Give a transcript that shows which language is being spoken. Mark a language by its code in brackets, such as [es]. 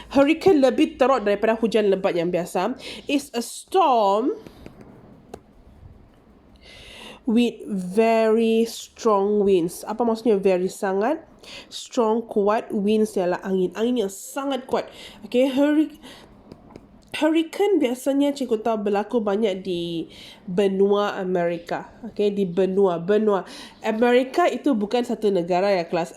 [ms] Hurricane lebih teruk daripada hujan lebat yang biasa. [en] It's a storm with very strong winds. [ms] Apa maksudnya very sangat? Strong, kuat. Winds ialah angin yang sangat kuat. Okay, hurricane biasanya cikgu tahu berlaku banyak di benua Amerika. Okay, di benua. Amerika itu bukan satu negara ya kelas.